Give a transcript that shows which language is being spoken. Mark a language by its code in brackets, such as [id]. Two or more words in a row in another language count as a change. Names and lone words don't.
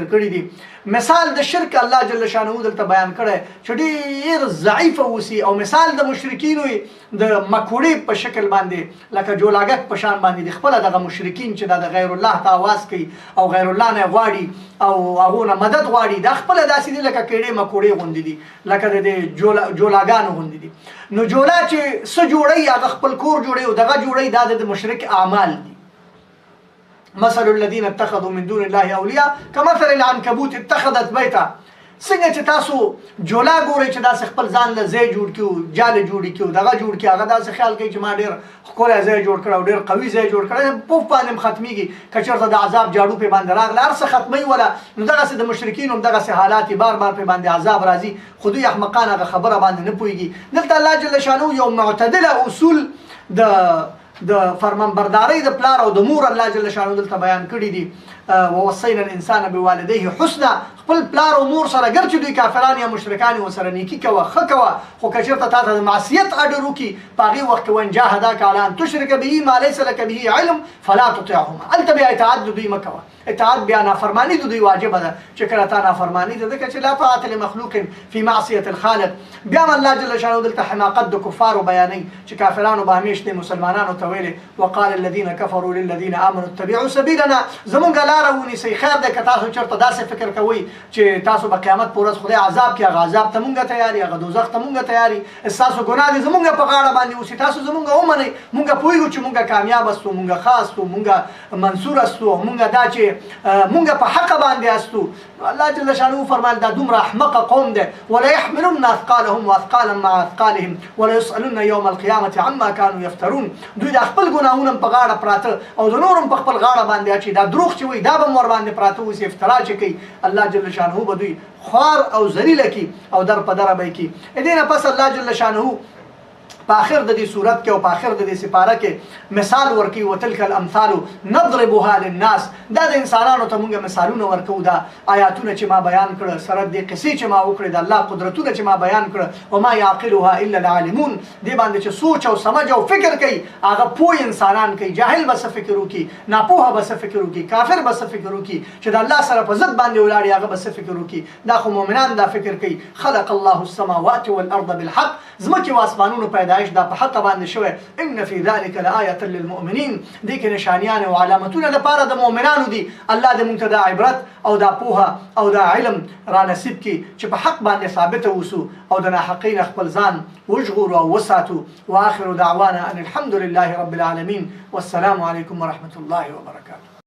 [ps] کړی دي مثال د شرک الله جل شانه دلته بیان کړی چې ډیر ضعیف وسی او مثال د مشرکین د مکوړې په شکل باندې لکه جولاګک په شان باندې خپل دغه مشرکین چې د غیر الله ته आवाज کوي او غیر الله نه غواړي او هغه نه مدد غواړي د خپل داسې دي لکه کېړې مکوړې غوندې دي لکه د جولاګانو غوندې دي نو جولا چې څه جوړي هغه خپل کور جوړي او دغه جوړي د مشرک اعمال دي [ar] مثل الذين اتخذوا من دون الله اولياء كمثل العنكبوت اتخذت بيتا [ps] څنګه چې تاسو جولا ګورئ چې داسې خپل ځان له ځای جوړ کړو جاله جوړ کړو دغه جوړ کړي هغه داسې خیال کوي چې ما ډېر ښکلی ځای جوړ کړی او ډېر قوي ځای جوړ کړی پوف باندې هم ختمېږي که چېرته د عذاب جاړو پې باندې راغله هر څه ختموي وله نو دغسې د مشرکینو هم دغسې حالات بار بار پې باندې عذاب راځي خو دوی احمقان هغه خبره باندې نه پوهېږي دلته الله جل شانه یو معتدله اصول د فرمانبردارۍ د پلار او د مور الله جل شانه دلته بیان کړي دي [ar] ووصينا الانسان بوالديه حسنا [ps] خپل پلار او مور سره ګر چې دوی کافران یا مشرکان وسره نیکی کوه ښه کوه خو که چېرته تا ته د معصیت اډر وکړي په هغې وخت کې [ar] وان جاهداک علی ان تشرک به ما لیس لک به علم فلا تطعهما [ps] هلته بیا اطاعت د دوی مه کوه اطاعت بیا نافرماني د دوی واجبه ده چې کله تا نافرماني ده ځکه چې [ar] لا طاعت لمخلوق فی معصیة الخالق [ps] بیا هم الله جل شانه دلته حماقت د کفارو بیانوي چې کافرانو به همیش د مسلمانانو ته ویلې [ar] وقال الذین کفروا للذین آمنوا اتبعوا سبیلنا [ps] زمونږ لاره ونیسئ خیر دی که تاسو چېرته داسې فکر کوئ چې تاسو به قیامت په ورځ خدای عذاب کړي هغه عذاب ته مونږ تیاري هغه دوزخ ته مونږ تیاري ستاسو ګناه دي زمونږ په غاړه باندې اوسي تاسو زمونږ ومنئ مونږ پوهېږو چې مونږ کامیاب استو مونږ ښه استو مونږ منصور استو مونږ دا چې مونږ په حق باندې استو الله جل شانه فرمایل دا دومره احمق قوم دی [ar] ولا يحملن اثقالهم واثقالا مع اثقالهم ولا يسألن يوم القيامة عما كانوا يفترون [ps] دوی د خپل ګناهونه په غاړه پراته او د نورم په خپل غاړه باندې اچي دا دروغ چې وي دا به ور باندې پراته اوسي افترا چې کوي الله جل شانه به دوی خوار او ذلیله کی او در په دره به کی دې نه پس الله جل شانه په آخر د دې صورت کې او په آخر د دې سپاره کې مثال ورکوي [ar] وتلک الامثال نضربها للناس [ps] دا د انسانانو ته موږ مثالونه ورکو دا آیاتونه چې ما بیان کړه سره د قصې چې ما وکړې د الله قدرتونه چې ما بیان کړه [ar] وما يعقلها الا العالمون [ps] دې باندې چې سوچ او سمج او فکر کوي هغه پوه انسانان کوي جاهل به څه فکر وکړي ناپوهه به څه فکر وکړي کافر به څه فکر وکړي چې د الله سره په ضد باندې ولاړ هغه به څه فکر وکړي دا خو مؤمنان دا فکر کوي [ar] خلق الله السماوات والارض بالحق [ps] ځمکې او اسمانونو پیدا پیدایش دا په حق باندې شوی [ar] ان فی ذلک لآیة للمؤمنین [ps] دې کې نشانیان او علامتونه لپاره د مؤمنانو دي الله دې موږ ته دا عبرت او دا پوهه او دا علم را نصیب کړي چې په حق باندې ثابت اوسو او د ناحقین خپل ځان وژغورو او وساتو [ar] واخر دعوانا ان الحمد لله رب العالمین والسلام علیکم ورحمة الله وبرکاته.